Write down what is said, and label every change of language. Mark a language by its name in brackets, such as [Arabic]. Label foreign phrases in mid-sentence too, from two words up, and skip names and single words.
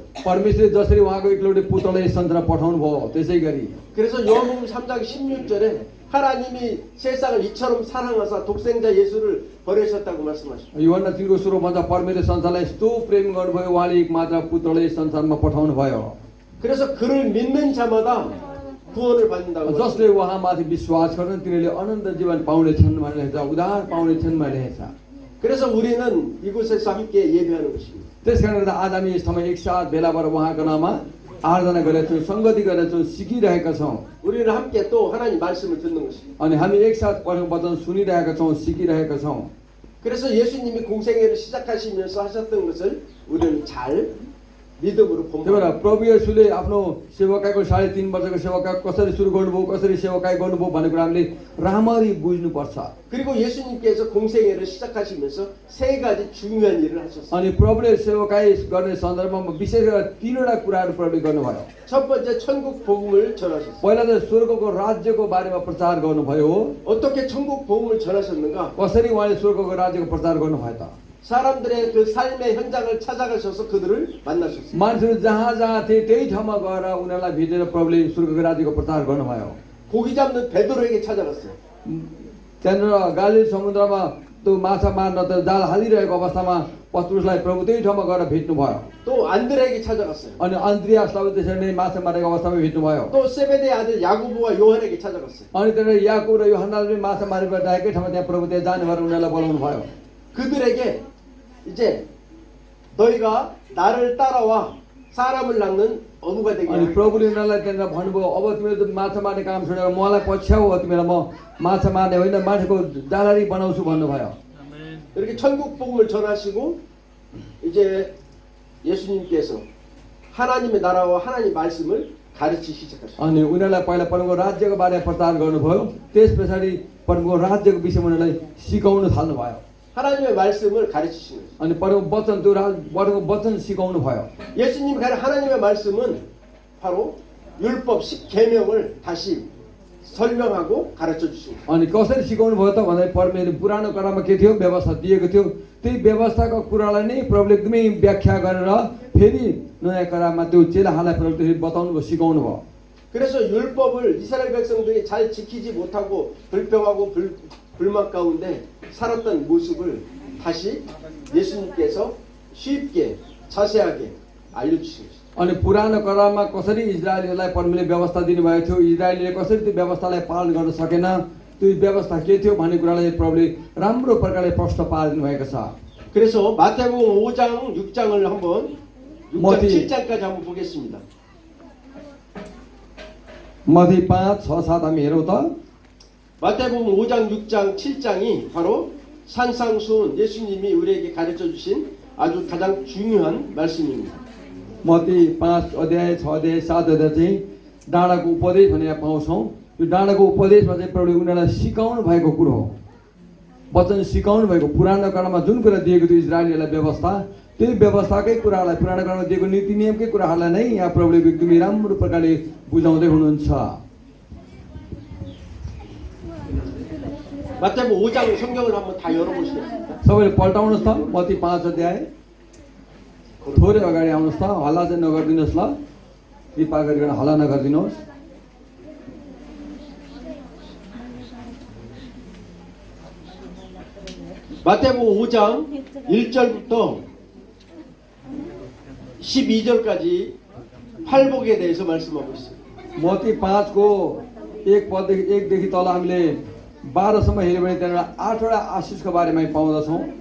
[Nepali] परमेश्वरले जसरी उहाँको एक्लौटे पुत्रलाई संसारमा पठाउनु भयो त्यसै गरी [Korean] 그래서 요한복음 3장 16절에 하나님이 세상을 이처럼 사랑하사 독생자 예수를 보내셨다고 말씀하십니다. [Nepali] योहन्ना 3को सुरु भन्छ परमेश्वरले संसारलाई यस्तो प्रेम गर्नुभयो उहाँले एकमात्र पुत्रलाई संसारमा पठाउनु भयो [Korean] 그래서 그를 믿는 자마다 구원을 받는다고 [Nepali] जसले उहाँमाथि विश्वास गर्छन् तिनीहरूले अनन्त जीवन पाउनेछन् भनेर लेखेको छ उद्धार पाउनेछन् भनेर लेखेको छ [Korean] 그래서 우리는 이곳에서 함께 예배하는 것입니다. [Nepali] त्यसकारणले गर्दा आज हामी यस ठाउँमा एकसाथ भेला भएर उहाँको नाममा आराधना गरेका छौँ सङ्गति गरेका छौँ सिकिरहेका छौँ [Korean] 우리는 함께 또 하나님 말씀을 듣는 것입니다. [Nepali] अनि हामी एकसाथ परमेश्वरको वचन सुनिरहेका छौँ सिकिरहेका छौँ [Korean] 그래서 예수님이 공생애를 시작하시면서 하셨던 것을 우리는 잘 믿음으로 [Nepali] त्यही [Korean] 본받아요. [Nepali] भएर प्रभु येशूले आफ्नो सेवकाईको 3.5 वर्षको सेवका कसरी सुरु गर्नुभयो कसरी सेवकाई गर्नुभयो भन्ने कुरा हामीले राम्ररी बुझ्नुपर्छ [Korean] 그리고 예수님께서 공생애를 시작하시면서 세 가지 중요한 일을 하셨어요. [Nepali] अनि प्रभुले सेवकाई गर्ने सन्दर्भमा विशेष गरेर 3वटा कुराहरू प्रभुले गर्नुभयो [Korean] 첫 번째 천국 복음을 전하셨어요. [Nepali] पहिला त स्वर्गको राज्यको बारेमा प्रचार गर्नुभयो [Korean] 어떻게 천국 복음을 전하셨는가? [Nepali] कसरी उहाँले स्वर्गको राज्यको प्रचार गर्नुभयो त [Korean] 사람들의 그 삶의 현장을 찾아가셔서 그들을 만나셨어요. [Nepali] मान्छेहरू जहाँ जहाँ थिए त्यही ठाउँमा गएर उनीहरूलाई भेटेर प्रभुले स्वर्गको राज्यको प्रचार गर्नुभयो [Korean] 고기 잡는 베드로에게 찾아갔어요. [Nepali] त्यहाँनिर गालिल समुद्रमा त्यो माछा मार्न त जाल हालिरहेको अवस्थामा पत्रुसलाई प्रभु त्यही ठाउँमा गएर भेट्नुभयो [Korean] 또 안드레에게 찾아갔어요. [Nepali] अनि अन्द्रियासलाई त्यसरी नै माछा मारेको अवस्थामा भेट्नुभयो [Korean] 또 세베대의 아들 야고보와 요한에게 찾아갔어요. [Nepali] अनि त्यहाँनिर याकुब र योहन्नाले पनि माछा मारेर एकै ठाउँमा त्यहाँ प्रभु त्यहाँ जाने भएर उनीहरूलाई बोलाउनु भयो [Korean] 그들에게 이제 너희가 나를 따라와 사람을 낚는 어부가 되게 [Nepali] अनि [Korean] 하겠다. [Nepali] प्रभुले उनीहरूलाई त्यहाँनिर भन्नुभयो अब तिमीले त माछा मार्ने काम छोडेर मलाई पछ्याऊ तिमीलाई म माछा मार्ने होइन माछाको जालरी बनाउँछु भन्नुभयो [Korean] 이렇게 천국 복음을 전하시고 이제 예수님께서 하나님의 나라와 하나님 말씀을 가르치기 시작하셨어요. [Nepali] अनि उनीहरूलाई पहिला परमको राज्यको बारेमा प्रचार गर्नुभयो त्यस पछाडि परमको राज्यको विषयमा उनीहरूलाई सिकाउन थाल्नुभयो [Korean] 하나님의 말씀을 가르치시는 거예요. [Nepali] अनि परमको वचन त्यो परमको वचन सिकाउनु भयो [Korean] 예수님이 가르친 하나님의 말씀은 바로 율법 10계명을 다시 설명하고 가르쳐 주신 거예요. [Nepali] अनि कसरी सिकाउनु भयो त भन्दा परमेश्वरले पुरानो करारमा के थियो व्यवस्था दिएको थियो त्यही व्यवस्थाको कुरालाई नै प्रभुले एकदमै व्याख्या गरेर फेरि नयाँ करारमा त्यो चेलाहरूलाई प्रभुले बताउनु भयो सिकाउनु भयो [Korean] 그래서 율법을 이스라엘 백성들이 잘 지키지 못하고 불평하고 불만 가운데 살았던 모습을 다시 예수님께서 쉽게 자세하게 알려주신 것입니다. [Nepali] अनि पुरानो करारमा कसरी इजरायलीहरूलाई परमेश्वरले व्यवस्था दिनुभएको थियो इजरायलीले कसरी त्यो व्यवस्थालाई पालन गर्न सकेन त्यो व्यवस्था के थियो भन्ने कुरालाई प्रभुले राम्रो प्रकारले प्रश्न पारिदिनु भएको छ [Korean] 그래서 마태복음 5장, 6장을 한번 6장, 머리. 7장까지 한번 보겠습니다. [Nepali] मत्ती 5, 6, 7 हामी हेरौँ त [Korean] 마태복음 5장, 6장, 7장이 바로 산상수훈 예수님이 우리에게 가르쳐 주신 아주 가장 중요한 말씀입니다. [Nepali] मत्ती 5 अध्याय 6 अध्याय 7 अध्याय चाहिँ डाँडाको उपदेश भने यहाँ पाउँछौँ। यो डाँडाको उपदेशमा चाहिँ प्रभुले उनीहरूलाई सिकाउनु भएको कुरो हो, वचन सिकाउनु भएको। पुरानो कालमा जुन कुरा दिएको थियो इजरायलीहरूलाई व्यवस्था, त्यही व्यवस्थाकै कुराहरूलाई, पुरानो कालमा दिएको नीति नियमकै कुराहरूलाई नै यहाँ प्रभुले एकदमै राम्रो प्रकारले बुझाउँदै हुनुहुन्छ। [Korean] 마태복음 5장 성경을 한번 다 열어보시겠습니다. [Nepali] सबैले पल्टाउनुहोस् त मत्ती 5 अध्याय, थोरै अगाडि आउनुहोस् त, हल्ला चाहिँ नगरिदिनुहोस् ल, कृपा गरिकन हल्ला नगरिदिनुहोस्। [Korean] 마태복음 5장 1절부터 12절까지 팔복에 대해서 말씀하고 있습니다. [Nepali] मत्ती 5 को 1 देखि तल हामीले 12 सम्म हेऱ्यो भने त्यहाँबाट 8 वटा आशिषको बारेमा पाउँदछौँ।